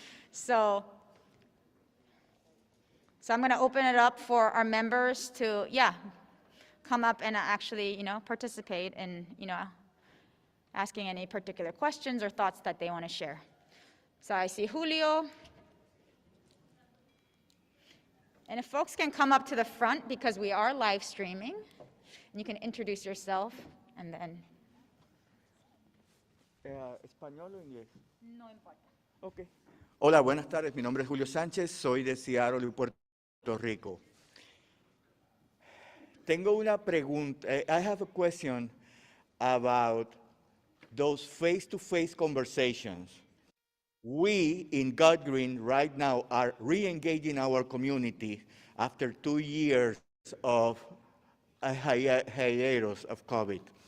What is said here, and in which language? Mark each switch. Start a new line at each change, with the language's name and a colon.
English: So I'm going to open it up for our members to, come up and actually, participate in, asking any particular questions or thoughts that they want to share. So I see Julio. And if folks can come up to the front because we are live streaming, and you can introduce yourself and then.
Spanish: ¿Español o inglés? No importa.
English: Okay.
Spanish: Hola, buenas tardes. Mi nombre es Julio Sánchez, soy de Seattle, Puerto Rico. Tengo una pregunta.
English: I have a question about those face-to-face conversations. We in God Green right now are re-engaging our community after 2 years of a hiatus of COVID.